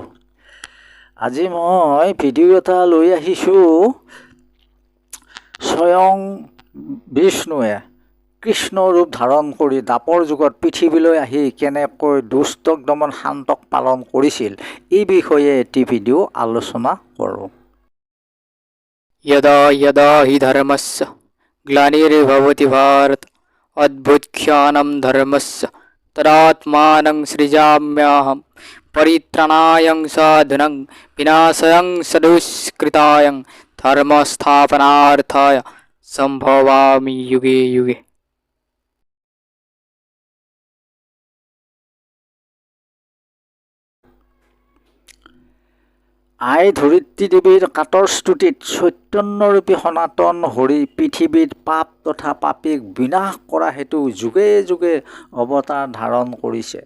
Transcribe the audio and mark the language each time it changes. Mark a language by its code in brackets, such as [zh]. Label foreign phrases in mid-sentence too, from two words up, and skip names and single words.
[as] আজি মই ভিডিঅ' এটা লৈ আহিছোঁ। স্বয়ং বিষ্ণুৱে কৃষ্ণ ৰূপ ধাৰণ কৰি দাপৰ যুগত পৃথিৱীলৈ আহি কেনেকৈ দুষ্টক দমন শান্তক পালন কৰিছিল, এই বিষয়ে এটি ভিডিঅ' আলোচনা কৰোঁ। [sa] यदा यदा हि धर्मस्य ग्लानिर्भवति भारत अद्भुतख्यानं धर्मस्य तदात्मानं सृजाम्यहं परित्राणायं साधनं विनाशायं सदुष्कृतायं धर्मस्थापनार्थाय सम्भवामि युगे युगे। [as] আই ধৰিত্ৰী দেৱীৰ কাতৰ স্তুতিত চৈতন্যৰূপী সনাতন হৰি পৃথিৱীত পাপ তথা পাপীক বিনাশ কৰা হেতু যুগে যুগে অৱতাৰ ধাৰণ কৰিছে।